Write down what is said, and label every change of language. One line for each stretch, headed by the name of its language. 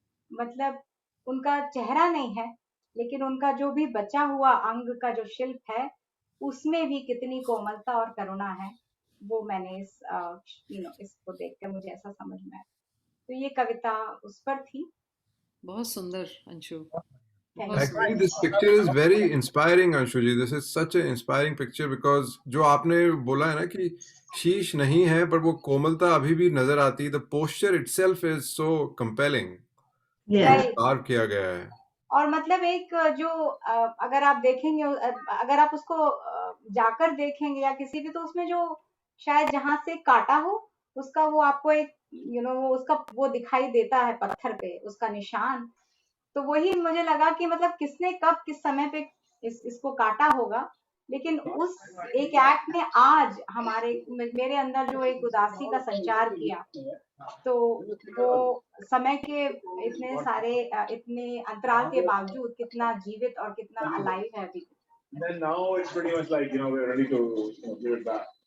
Hindi: मतलब उनका चेहरा नहीं है, लेकिन उनका जो भी बचा हुआ अंग का जो शिल्प है, उसमें भी कितनी कोमलता और करुणा है, वो मैंने इसको देखकर मुझे ऐसा समझ में आया। तो ये कविता उस पर थी। बहुत सुंदर अंशु,
English: thank
Hindi: बहुत
English: You. Actually, this picture is very inspiring, Anshuji. This is such an inspiring picture because
Hindi: जो आपने बोला है ना कि शीश नहीं है पर वो कोमलता अभी भी नजर आती है.
English: The posture itself is so compelling. Yeah.
Hindi: जो
English: Right.
Hindi: कार्व किया गया है. और मतलब एक जो अगर आप देखेंगे, अगर आप उसको जाकर देखेंगे या किसी भी, तो उसमें जो शायद जहां से काटा हो, उसका वो आपको एक वो उसका वो दिखाई देता है पत्थर पे, उसका निशान। तो वही मुझे लगा कि मतलब किसने कब किस समय पे इसको काटा होगा, लेकिन उस एक एक्ट ने आज मेरे अंदर जो एक उदासी का संचार किया, तो वो समय के इतने सारे इतने अंतराल के बावजूद कितना जीवित और कितना अलाइव है अभी।
English: Then now it's pretty much like, we're ready to give it back.